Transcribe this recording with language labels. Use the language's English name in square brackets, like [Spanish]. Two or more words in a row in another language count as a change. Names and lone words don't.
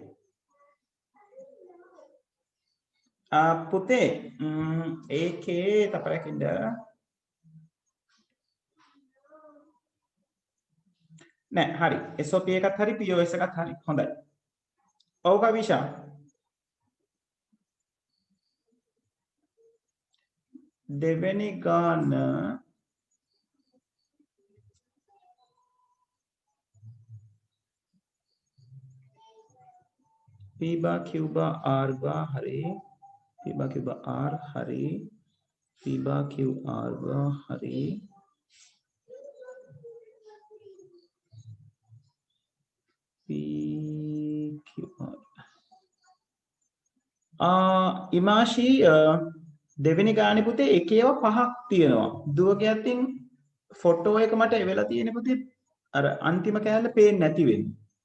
[Sinhala] පුතේ ඒකේ තපරකින්ද නෑ හරි SOP එකත් හරි POS එකත් හරි හොඳයි ඔව් කවිෂා [English] දෙවෙනි ගාන P bar Q bar R bar hari P bar Q bar R hari P bar Q R bar hari [Sinhala] P Q R ඉමාෂි දෙවෙනි ගානේ පුතේ එකේව පහක් තියෙනවා දුවගේ අතින් ෆොටෝ එක මට එවෙලා තියෙන පුතේ අර අන්තිම කෑල්ල පේන්නේ නැති වෙන්නේ